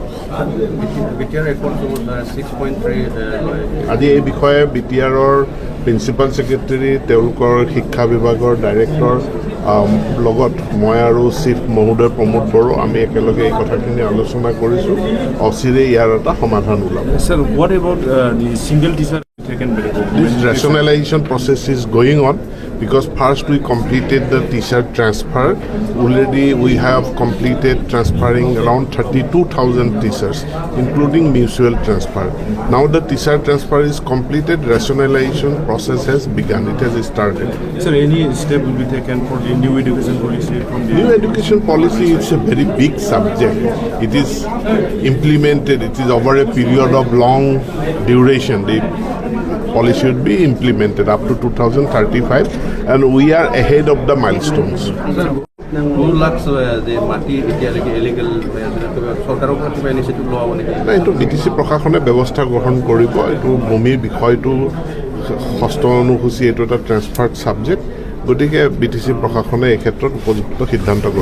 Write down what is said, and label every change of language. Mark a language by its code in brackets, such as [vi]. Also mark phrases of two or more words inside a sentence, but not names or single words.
[as] আজি এই বিষয়ে BTRৰ [en] principal secretary [as] তেওঁলোকৰ শিক্ষা বিভাগৰ ডাইৰেক্টৰ লগত মই আৰু চিফ মহোদয় প্ৰমোদ বড়ো আমি একেলগে এই কথাখিনি আলোচনা কৰিছোঁ অচিৰে ইয়াৰ এটা সমাধান ওলাব [en] Sir, what about the single teacher taken by the government? This rationalization process is going on because first we completed the teacher transfer. Already we have completed transferring around 32,000 teachers, including mutual transfer. Now the teacher transfer is completed, rationalization process has begun. It has started. Sir, any step will be taken for the new education policy from the... New education policy is a very big subject. It is implemented, it is over a period of long duration. The policy should be implemented up to 2035 and we are ahead of the milestones. [as] এইটো BTC প্ৰশাসনে ব্যৱস্থা গ্ৰহণ কৰিব এইটো ভূমিৰ বিষয়টো ষষ্ঠ অনুসূচী এইটো এটা [en] transferred subject [as] গতিকে BTC প্ৰশাসনে এই ক্ষেত্ৰত উপযুক্ত সিদ্ধান্ত গ্ৰহণ